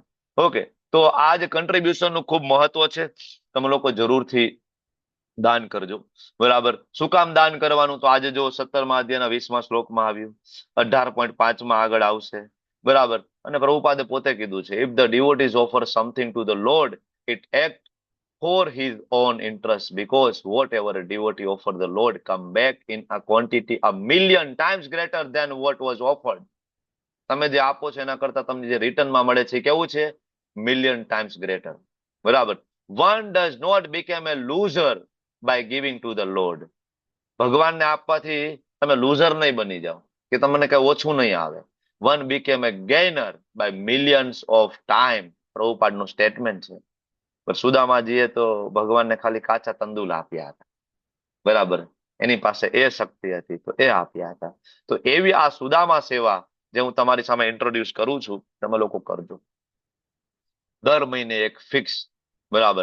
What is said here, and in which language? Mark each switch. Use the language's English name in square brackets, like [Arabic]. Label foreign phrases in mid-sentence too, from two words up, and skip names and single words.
[Gujarati] ઓકે, તો આ જ કન્ટ્રીબ્યુશન નું ખૂબ મહત્વ છે. તમે લોકો જરૂરથી દાન કરજો. બરાબર. શું કામ દાન કરવાનું? તો આજે જો 17મા અધ્યાયના 20મા શ્લોકમાં આવ્યું, 18.5માં આગળ આવશે. બરાબર. અને પ્રભુપાદે પોતે કીધું છે, [English] if the devotees offer something to the Lord, it act for his own interest, because whatever a devotee offer the Lord come back in a quantity a million times greater than what was offered. [Gujarati] તમે જે આપો છો એના કરતા તમને જે રિટર્નમાં મળે છે કેવું છે? [English] million times greater. બરાબર. One does not become a loser by giving to the Lord. [Gujarati] ભગવાનને આપવાથી તમે લૂઝર નહીં બની જાઓ કે તમને કઈ ઓછું નહીં આવે. [English] One became a gainer by millions of time. [Gujarati] પ્રભુપાદનું સ્ટેટમેન્ટ છે. પણ સુદામાજીએ તો ભગવાનને ખાલી કાચા તંદુલ આપ્યા હતા. બરાબર. એની પાસે એ શક્તિ હતી તો એ આપ્યા હતા. તો એવી આ સુદામા સેવા જે હું તમારી સામે ઇન્ટ્રોડ્યુસ કરું છું, તમે લોકો કરજો. દર મહિને એક ફિક્સ. બરાબર.